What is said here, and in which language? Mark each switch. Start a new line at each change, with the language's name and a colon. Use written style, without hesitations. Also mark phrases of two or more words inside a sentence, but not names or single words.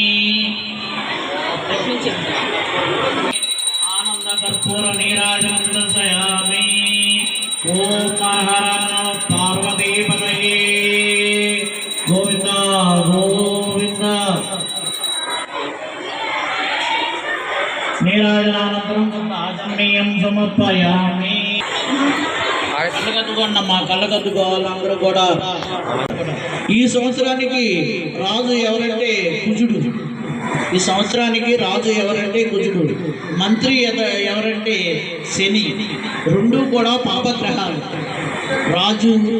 Sanskrit: आनंदकर्पूर नीराजनं दर्शयामि ओम हर नमः पार्वतीपतये गोविंद गोविंद नीराजनानन्तरं आचमनीयं समर्पयामि
Telugu: కళ్ళకద్దుకోండమ్మా కళ్ళకద్దుకోవాలి అందరూ కూడా ఈ సంవత్సరానికి రాజు ఎవరంటే కుజుడు ఈ సంవత్సరానికి రాజు ఎవరంటే కుజుడు మంత్రి ఎవరంటే శని రెండు కూడా పాపగ్రహాలు రాజు